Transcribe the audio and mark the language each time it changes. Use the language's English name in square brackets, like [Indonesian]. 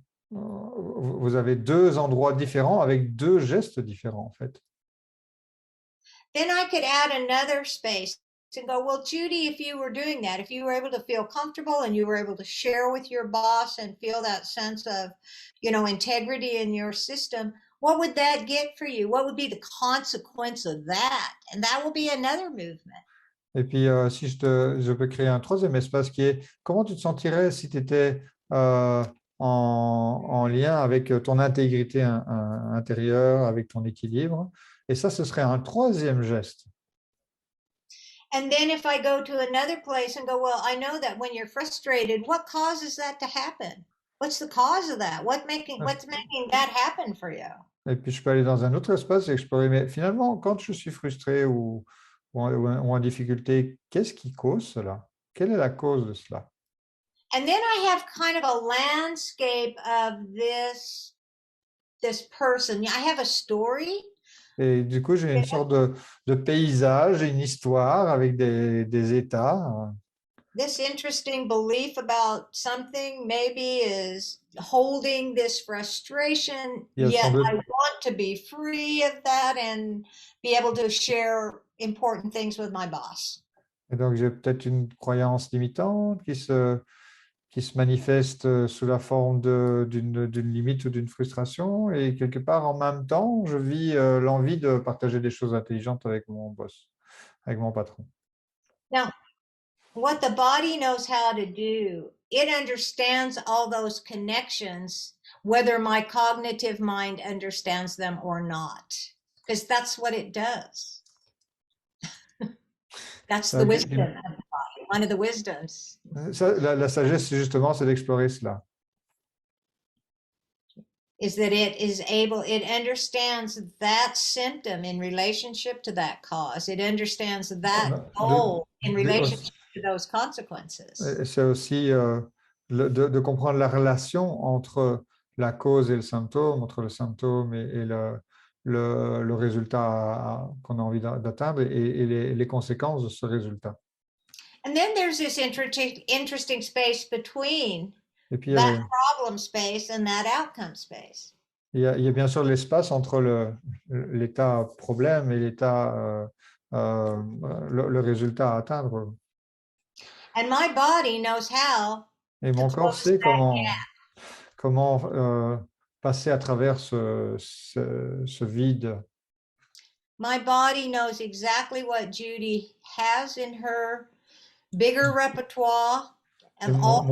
[French] vous avez deux endroits différents avec deux gestes différents, en fait. [English] Then I could add another space and go, well, Judy, if you were doing that, if you were able to feel comfortable and you were able to share with your boss and feel that sense of, integrity in your system, what would that get for you? What would be the consequence of that? And that will be another movement. [French] Et puis, si je peux créer un troisième espace qui est comment tu te sentirais si tu étais en lien avec ton intégrité intérieure, avec ton équilibre. Et ça, ce serait un troisième geste. [English] And then if I go to another place and go, well, I know that when you're frustrated, what causes that to happen? What's the cause of that? What's making that happen for you? [French] Et puis, je peux aller dans un autre espace et explorer. Mais finalement, quand je suis frustré ou en difficulté, qu'est-ce qui cause cela? Quelle est la cause de cela? [English] And then I have kind of a landscape of this person. I have a story. [French] Et du coup, j'ai une sorte de paysage, une histoire avec des états. [English] This interesting belief about something maybe is holding this frustration, yet I want to be free of that and be able to share important things with my boss. [French] Et donc, j'ai peut-être une croyance limitante qui se manifeste sous la forme d'une limite ou d'une frustration. Et quelque part, en même temps, je vis l'envie de partager des choses intelligentes avec mon boss, avec mon patron. [English] Now, what the body knows how to do, it understands all those connections, whether my cognitive mind understands them or not, because that's what it does. That's the wisdom of the body, one of the wisdoms. [French] Ça, la sagesse, justement, c'est d'explorer cela. [English] Is that it understands that symptom in relationship to that cause. It understands that goal in relationship to those consequences. [French] C'est aussi de comprendre la relation entre la cause et le symptôme, entre le symptôme et le résultat qu'on a envie d'atteindre et les conséquences de ce résultat. [English] And then there's this interesting space between that problem space and that outcome space. [French] Il y a bien sûr l'espace entre l'état problème et l'état le résultat à atteindre. [English] And my body knows how. [French] Et mon corps sait comment passer à travers ce vide. [English] My body knows exactly what Judy has in her bigger repertoire of all